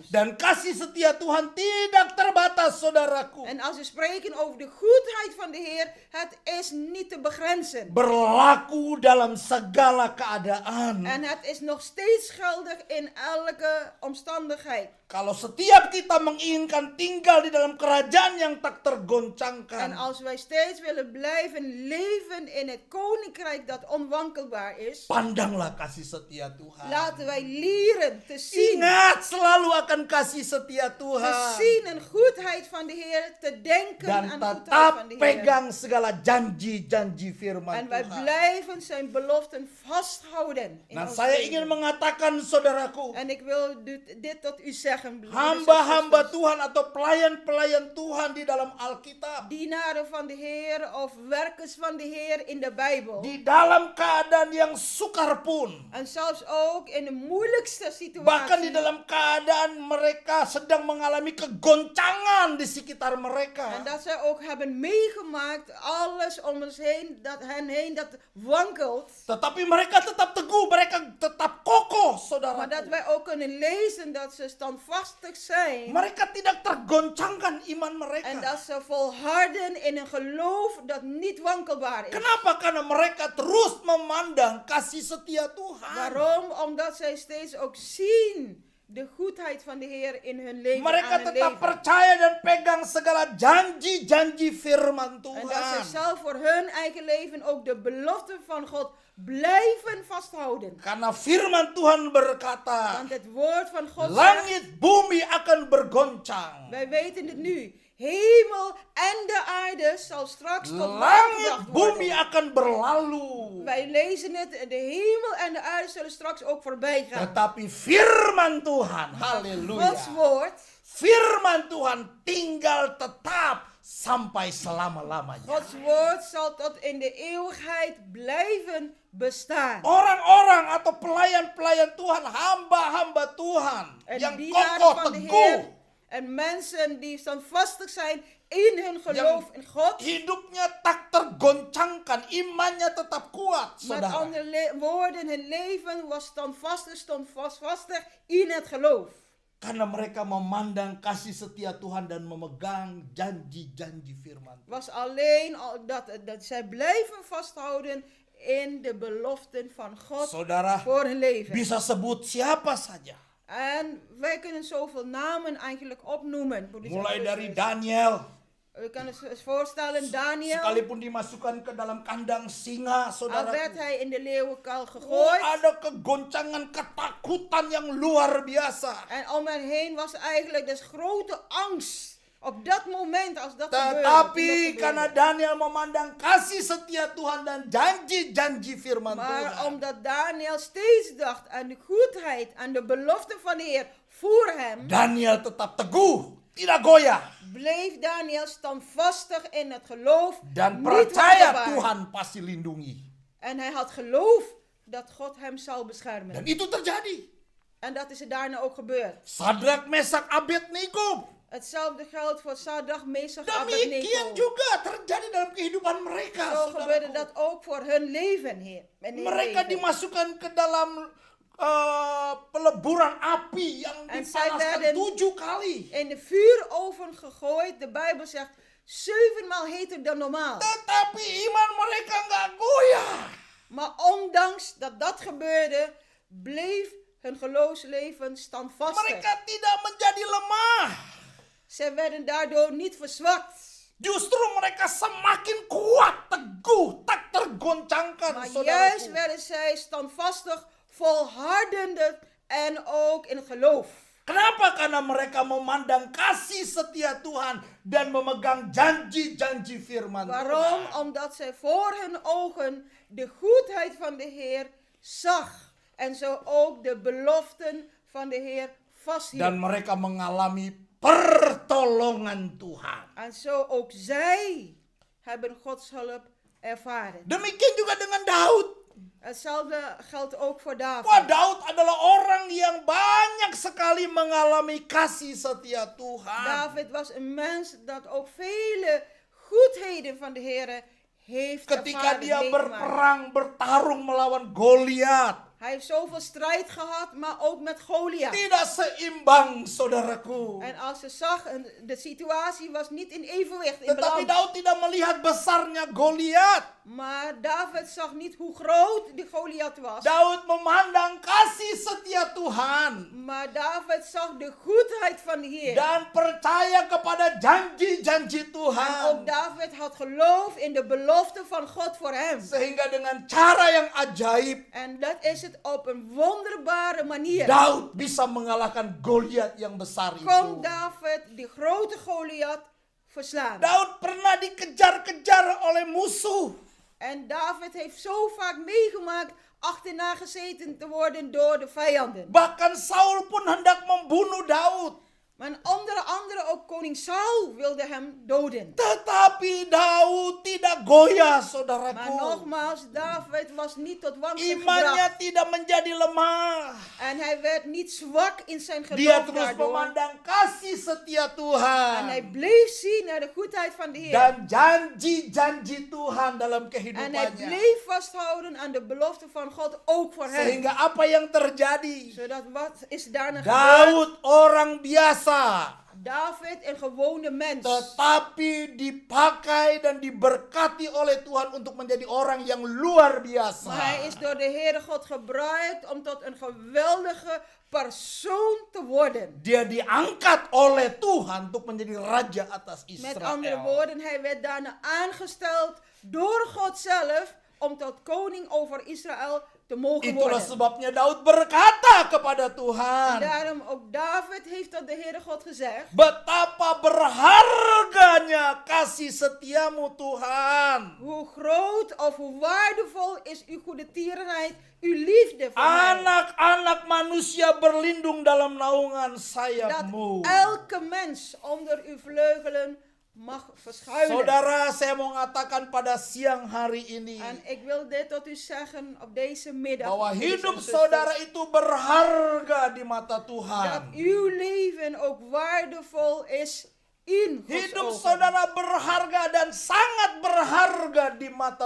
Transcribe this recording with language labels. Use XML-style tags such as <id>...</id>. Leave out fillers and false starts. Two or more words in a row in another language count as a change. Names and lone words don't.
<id>Dan kasih setia Tuhan tidak terbatas, saudaraku.</id> <nl>En als we spreken over de goedheid van de Heer, het is niet te begrenzen.</nl> <id>Berlaku dalam segala keadaan.</id> <nl>En het is nog steeds geldig in elke omstandigheid.</nl> <id>Kalau setiap kita menginginkan tinggal di dalam kerajaan yang tak</id> <nl>En</nl> <id>tergoncangkan,</id> <nl>als wij steeds willen blijven leven in het koninkrijk dat onwankelbaar is,</nl> <id>pandanglah kasih setia Tuhan.</id> <nl>laten wij leren te zien.</nl> <id>Ingat selalu akan kasih setia</id> <nl>Te</nl> <id>Tuhan.</id> <nl>zien een goedheid van de Heer, te denken</nl> <id>Dan</id> <nl>aan de goedheid</nl> <id>tetap</id> <nl>van de Heer.</nl> <id>pegang segala janji-janji firman</id> <nl>En wij</nl> <id>Tuhan.</id> <nl>blijven zijn beloften vasthouden. In</nl> <id>Nah,</id> <nl>ons</nl> <id>saya</id> <nl>leven.</nl> <id>ingin mengatakan, saudaraku,</id> <nl>En ik wil dit tot u zeggen. broeders en</nl> <id>hamba-hamba</id> <nl>zusters.</nl> <id>Tuhan atau pelayan-pelayan Tuhan di dalam Alkitab,</id> <nl>Dienaren van de Heer of werkers van de Heer in de Bijbel.</nl> <id>di dalam keadaan yang sukar pun,</id> <nl>En zelfs ook in de moeilijkste situatie.</nl> <id>bahkan di dalam keadaan mereka sedang mengalami kegoncangan di sekitar</id> <nl>En</nl> <id>mereka,</id> <nl>dat zij ook hebben meegemaakt, alles om ons heen, dat hen heen, dat wankelt.</nl> <id>tetapi mereka tetap teguh, mereka tetap kokoh,</id> <nl>Maar dat</nl> <id>saudaraku.</id> <nl>wij ook kunnen lezen dat ze standvastig zijn.</nl> <id>Mereka tidak tergoncangkan iman</id> <nl>En</nl> <id>mereka.</id> <nl>dat ze volharden in een geloof dat niet wankelbaar is.</nl> <id>Kenapa? Karena mereka terus memandang kasih setia Tuhan.</id> <nl>Waarom? Omdat zij steeds ook zien de goedheid van de Heer in hun leven.</nl> <id>Mereka</id> <nl>aan hun</nl> <id>tetap</id> <nl>leven.</nl> <id>percaya dan pegang segala janji-janji firman</id> <nl>En dat</nl> <id>Tuhan.</id> <nl>ze zelf voor hun eigen leven ook de beloften van God blijven vasthouden.</nl> <id>Karena firman Tuhan berkata,</id> <nl>Want het woord van God zegt,</nl> <id>langit bumi akan bergoncang.</id> <nl>wij weten het nu. Hemel en de aarde zal straks tot</nl> <id>Langit</id> <nl>watergebracht</nl> <id>bumi</id> <nl>worden.</nl> <id>akan berlalu.</id> <nl>Wij lezen het, de hemel en de aarde zullen straks ook voorbij gaan.</nl> <id>Tetapi firman Tuhan, haleluya.</id> <nl>Gods woord,</nl> <id>Firman Tuhan tinggal tetap sampai selama-lamanya.</id> <nl>Gods woord zal tot in de eeuwigheid blijven bestaan.</nl> <id>Orang-orang atau pelayan-pelayan Tuhan, hamba-hamba Tuhan</id> <nl>En</nl> <id>yang</id> <nl>dienaren</nl> <id>kokoh</id> <nl>van de</nl> <id>teguh,</id> <nl>Heer en mensen die standvastig zijn in hun geloof in God.</nl> <id>hidupnya tak tergoncangkan, imannya tetap kuat,</id> <nl>Met</nl> <id>saudara.</id> <nl>andere woorden, hun leven was standvastig in het geloof.</nl> <id>Karena mereka memandang kasih setia Tuhan dan memegang janji-janji firman.</id> <nl>Was alleen dat zij blijven vasthouden in de beloften van God</nl> <id>Saudara,</id> <nl>voor hun leven.</nl> <id>bisa sebut siapa saja.</id> <nl>En wij kunnen zoveel namen eigenlijk opnoemen.</nl> <id>Mulai dari Daniel,</id> <nl>We kunnen ons voorstellen,</nl> <id>Daniel, sekalipun dimasukkan ke dalam kandang singa,</id> <nl>al</nl> <id>saudara.</id> <nl>werd hij in de leeuwenkuil</nl> <id>Oh,</id> <nl>gegooid.</nl> <id>ada kegoncangan, ketakutan yang luar biasa.</id> <nl>En om hen heen was eigenlijk dus grote angst. Op dat moment als dat gebeurde.</nl> <id>Tetapi karena Daniel memandang kasih setia Tuhan dan janji-janji firman</id> <nl>Maar</nl> <id>Tuhan,</id> <nl>omdat Daniel steeds dacht aan de goedheid, aan de belofte van de Heer voor hem,</nl> <id>Daniel tetap teguh, tidak goyah,</id> <nl>bleef Daniel standvastig in het geloof.</nl> <id>dan</id> <nl>niet</nl> <id>percaya</id> <nl>wankelbaar.</nl> <id>Tuhan pasti lindungi.</id> <nl>En hij had geloof dat God hem zal beschermen.</nl> <id>Dan itu terjadi.</id> <nl>En dat is er daarna ook gebeurd.</nl> <id>Sadrak, Mesak, Abednego.</id> <nl>Hetzelfde geldt voor Sadrach, Mesach,</nl> <id>Demikian</id> <nl>Abednego.</nl> <id>juga terjadi dalam kehidupan mereka.</id> <nl>Zo gebeurde</nl> <id>Saudaraku.</id> <nl>dat ook voor hun leven, Heer. En hun</nl> <id>Mereka</id> <nl>leven.</nl> <id>dimasukkan ke dalam peleburan api yang</id> <nl>En zij</nl> <id>dipanaskan</id> <nl>werden</nl> <id>7 kali.</id> <nl>in de vuuroven gegooid. De Bijbel zegt 7 maal heter dan normaal.</nl> <id>Tetapi iman mereka nggak goyah.</id> <nl>Maar ondanks dat dat gebeurde, bleef hun geloofsleven standvastig.</nl> <id>Mereka tidak menjadi lemah.</id> <nl>Zij werden daardoor niet verzwakt.</nl> <id>Justru mereka semakin kuat, teguh, tak tergoncangkan.</id> <nl>Maar</nl> <id>Saudaraku.</id> <nl>juist werden zij standvastig, volhardender en ook in geloof.</nl> <id>Kenapa? Karena mereka memandang kasih setia Tuhan dan memegang janji-janji firman</id> <nl>Waarom?</nl> <id>Tuhan.</id> <nl>Omdat zij voor hun ogen de goedheid van de Heer zag. En zo ook de beloften van de Heer vasthield.</nl> <id>Dan mereka mengalami pertolongan Tuhan.</id> <nl>En zo ook zij hebben Gods hulp ervaren.</nl> <id>Demikian juga dengan Daud.</id> <nl>Hetzelfde geldt ook voor David.</nl> <id>Wah, Daud adalah orang yang banyak sekali mengalami kasih setia Tuhan.</id> <nl>David was een mens dat ook vele goedheden van de Heer heeft</nl> <id>Ketika</id> <nl>ervaren,</nl> <id>dia</id> <nl>meegemaakt.</nl> <id>berperang, bertarung melawan Goliat.</id> <nl>Hij heeft zoveel strijd gehad, maar ook met Goliath.</nl> <id>Tidak seimbang, saudaraku.</id> <nl>En als ze zag, de situatie was niet in evenwicht, in</nl> <id>Tetapi</id> <nl>balans.</nl> <id>Daud tidak melihat besarnya Goliat.</id> <nl>Maar David zag niet hoe groot die Goliath was.</nl> <id>Daud memandang kasih setia Tuhan.</id> <nl>Maar David zag de goedheid van de Heer.</nl> <id>Dan percaya kepada janji-janji</id> <nl>En</nl> <id>Tuhan.</id> <nl>ook David had geloof in de belofte van God voor hem.</nl> <id>Sehingga dengan cara yang ajaib,</id> <nl>En dat is het op een wonderbare manier.</nl> <id>Daud bisa mengalahkan Goliat yang besar itu.</id> <nl>Kon David die grote Goliath verslaan.</nl> <id>Daud pernah dikejar-kejar oleh musuh.</id> <nl>En David heeft zo vaak meegemaakt achterna gezeten te worden door de vijanden.</nl> <id>Bahkan Saul pun hendak membunuh Daud.</id> <nl>Maar onder andere ook koning Saul wilde hem doden.</nl> <id>Tetapi Daud tidak goyah,</id> <nl>Maar</nl> <id>saudaraku.</id> <nl>nogmaals, David was niet tot wankel</nl> <id>Imannya</id> <nl>gebracht.</nl> <id>tidak menjadi lemah.</id> <nl>En hij werd niet zwak in zijn</nl> <id>Dia</id> <nl>geloof</nl> <id>terus</id> <nl>daardoor.</nl> <id>memandang kasih setia</id> <nl>En hij</nl> <id>Tuhan.</id> <nl>bleef zien naar de goedheid van de Heer.</nl> <id>Dan janji-janji Tuhan dalam</id> <nl>En hij</nl> <id>kehidupannya.</id> <nl>bleef vasthouden aan de belofte van God ook voor hem.</nl> <id>Sehingga apa yang terjadi?</id> <nl>Zodat wat is daarna gebeurd?</nl> <id>Daud orang biasa.</id> <nl>David een gewone mens.</nl> <id>Tetapi dipakai dan diberkati oleh Tuhan untuk menjadi orang yang luar biasa.</id> <nl>Maar hij is door de Heere God gebruikt om tot een geweldige persoon te worden.</nl> <id>Dia diangkat oleh Tuhan untuk menjadi raja atas</id> <nl>Met andere</nl> <id>Israel.</id> <nl>woorden, hij werd daarna aangesteld door God zelf om tot koning over Israël te mogen</nl> <id>Itulah</id> <nl>worden.</nl> <id>sebabnya Daud berkata kepada</id> <nl>En</nl> <id>Tuhan,</id> <nl>daarom ook David heeft tot de Heere God gezegd:</nl> <id>betapa berharganya kasih setiamu Tuhan.</id> <nl>hoe groot of hoe waardevol is uw goede tierenheid, uw liefde voor mij.</nl> <id>Anak-anak manusia berlindung dalam naungan</id> <nl>Dat</nl> <id>sayapmu.</id> <nl>elke mens onder uw vleugelen mag verschuilen.</nl> <id>Saudara, saya mau mengatakan pada siang hari ini</id> <nl>En ik wil dit tot u zeggen op deze middag.</nl> <id>bahwa</id> <nl>broeders en</nl> <id>hidup</id> <nl>zusters,</nl> <id>saudara itu berharga di mata</id> <nl>dat</nl> <id>Tuhan.</id> <nl>uw leven ook waardevol is in Gods</nl> <id>Hidup</id> <nl>ogen.</nl> <id>saudara berharga dan sangat berharga di mata</id>